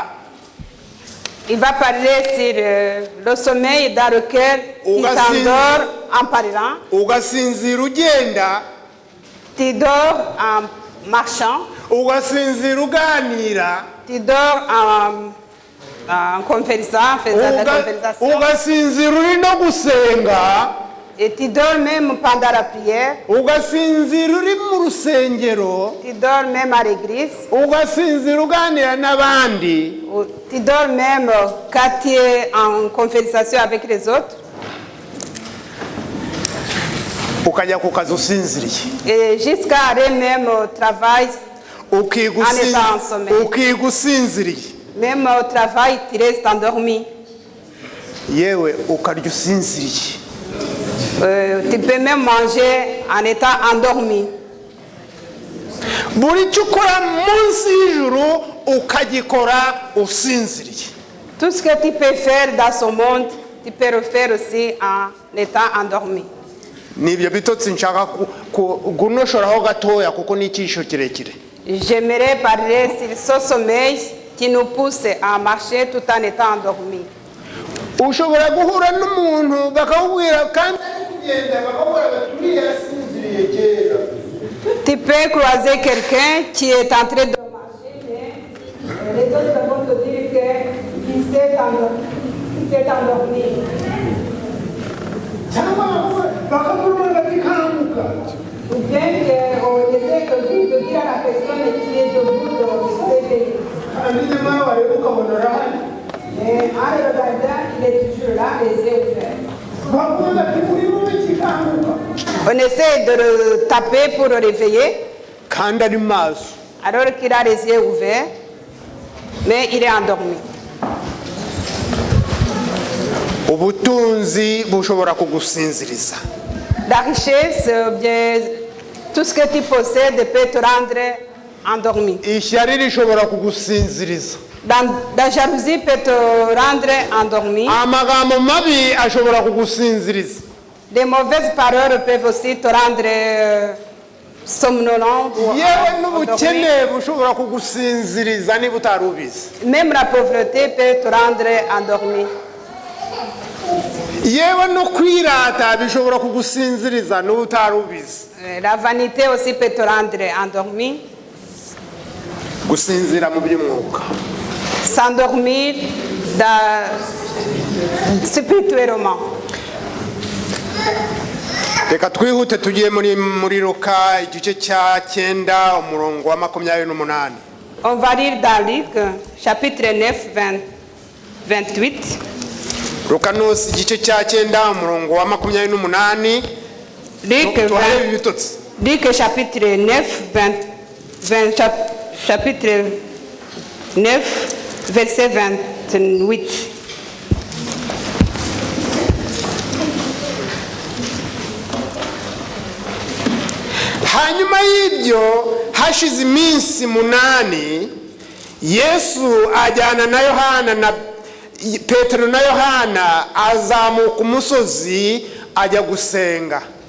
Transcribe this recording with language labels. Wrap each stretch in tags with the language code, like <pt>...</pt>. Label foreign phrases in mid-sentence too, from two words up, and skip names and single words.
<fr>Il va parler sur le sommeil dans lequel tu t'endors en parlant.</fr> <rw>Ugasinzira ugenda.</rw> <fr>Tu dors en marchant.</fr> <rw>Ugasinzira uganira.</rw> <fr>Tu dors en conversant, faisant la conversation.</fr> <rw>Ugasinzira uri no gusenga.</rw> <fr>Et tu dors même pendant la prière.</fr> <rw>Ugasinzira uri mu rusengero.</rw> <fr>Tu dors même à l'église.</fr> <rw>Ugasinzira uganira n'abandi.</rw> <fr>Tu dors même quand tu es en conversation avec les autres.</fr> <rw>Ukajya ku kazi usinziriye.</rw> <fr>Et jusqu'à aller même au travail en étant en sommeil.</fr> <rw>Ukigusinziriye.</rw> <fr>Même au travail, tu restes endormi.</fr> <rw>Yewe ukarya usinziriye.</rw> <fr>Tu peux même manger en étant endormi.</fr> <rw>Buri cyo ukora munsi y'ijuru ukagikora usinziriye.</rw> <fr>Tout ce que tu peux faire dans ce monde, tu peux le faire aussi en étant endormi.</fr> <rw>Nibyo bitotsi nshaka gunoshoraho gatoya kuko ni icyisho kirekire.</rw> <fr>J'aimerais parler sur ce sommeil qui nous pousse à marcher tout en étant endormi.</fr> <rw>Ushobora guhura n'umuntu bakakubwira kandi kugenda bakakubwira bati yasinziriye kera.</rw> <fr>Tu peux croiser quelqu'un qui est en train de marcher, mais les autres vont te dire qu'il s'est endormi. Ou bien qu'on essaie de dire à la personne qui est debout de se réveiller. Mais en le regardant, il est toujours là, les yeux ouverts. On essaie de le taper pour le réveiller. Alors qu'il a les yeux ouverts, mais il est endormi.</fr> <rw>Ubutunzi bushobora kugusinziriza.</rw> <fr>La richesse, bien, tout ce que tu possèdes peut te rendre endormi.</fr> <rw>Ishyari rishobora kugusinziriza.</rw> <fr>La jalousie peut te rendre endormi.</fr> <rw>Amagambo mabi ashobora kugusinziriza.</rw> <fr>Les mauvaises paroles peuvent aussi te rendre somnolent ou</fr> <rw>yewe n'ubukene bushobora kugusinziriza niba utari ubizi.</rw> <fr>Même la pauvreté peut te rendre endormi.</fr> <rw>yewe no kwirata bishobora kugusinziriza niba utari ubizi.</rw> <fr>La vanité aussi peut te rendre endormi.</fr> <rw>Gusinzira mu by'umwuka.</rw> <fr>S'endormir spirituellement.</fr> <rw>Reka twihute tugiye muri Luka igice cya 9 umurongo wa 28.</rw> <fr>On va lire dans Luc chapitre 9 28.</fr> <rw>Luka nos igice cya 9 umurongo wa 28.</rw> <fr>Luc chapitre 9 chapitre 9 verset 28.</fr> <rw>Hanyuma y'ibyo hashize iminsi 8 Yesu ajyana na Yohana na Petero na Yohana azamuka umusozi ajya gusenga.</rw>